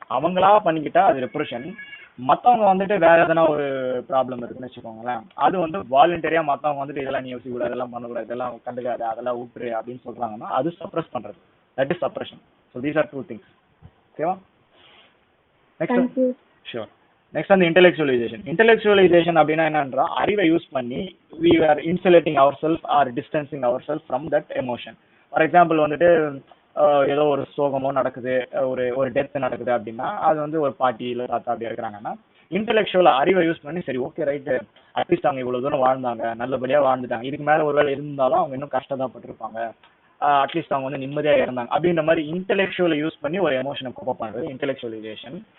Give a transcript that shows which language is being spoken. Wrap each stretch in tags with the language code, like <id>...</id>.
<ta>அவங்களா பண்ணிக்கிட்டா அது ரிப்ரெஷன். மற்றவங்க வந்துட்டு வேற எதனா ஒரு ப்ராப்ளம் இருக்குன்னு வச்சுக்கோங்களேன், அது வந்து வாலண்டரியா மற்றவங்க வந்துட்டு இதெல்லாம் நீ யோசிக்க கூடாது, இதெல்லாம் பண்ணக்கூடாது, இதெல்லாம் கண்டுக்காது, அதெல்லாம் விட்டுரு அப்படின்னு சொல்றாங்கன்னா அது சப்ரெஸ் பண்றது.</ta> <en>That is suppression. So these are 2 things. ஓகேவா? Next. Sure.</en> <ta>நெக்ஸ்ட் வந்து இன்டெலெக்சுவலைசேஷன் அப்படின்னா என்னன்றா அறிவை யூஸ் பண்ணி</ta> <en>we are insulating ourselves or distancing ourselves from that emotion.</en> <ta>For example வந்துட்டு ஏதோ ஒரு சோகமோ நடக்குது, ஒரு டெத் நடக்குது அப்படின்னா அது வந்து ஒரு பாட்டி இல்லை தாத்தா அப்படி இருக்கிறாங்கன்னா இன்டெலெக்சுவல் அறிவை யூஸ் பண்ணி சரி ஓகே ரைட்டு அட்லீஸ்ட் அவங்க இவ்வளவு தூரம் வாழ்ந்தாங்க, நல்லபடியா வாழ்ந்துட்டாங்க, இதுக்கு மேல ஒருவேளை இருந்தாலும் அவங்க இன்னும் கஷ்டப்பட்டிருப்பாங்க, அட்லீஸ்ட் அவங்க வந்து நிம்மதியா இருந்தாங்க அப்படின்ற மாதிரி இன்டெலெக்சுவலை யூஸ் பண்ணி ஒரு எமோஷனை கோப் பண்றது இன்டெலெக்சுவலைசேஷன்.</ta>